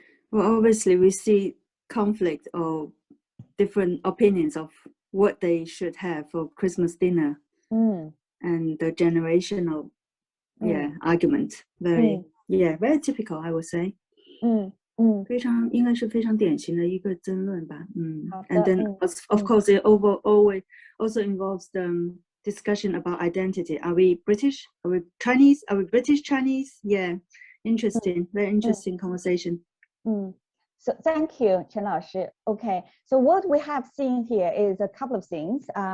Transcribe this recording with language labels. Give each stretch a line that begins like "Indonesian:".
English: Well, obviously we see conflict or different opinions of what they should have for Christmas dinner, and the generational argument. Very typical, I would say.
Chinese: 应该是非常典型的一个争论吧。
English: And then of course it always also involves the discussion about identity. Are we British? Are we Chinese? Are we British Chinese? Yeah, interesting, very interesting conversation. So thank you, Chen Laoshi. Okay, so what we have seen here is a couple of things.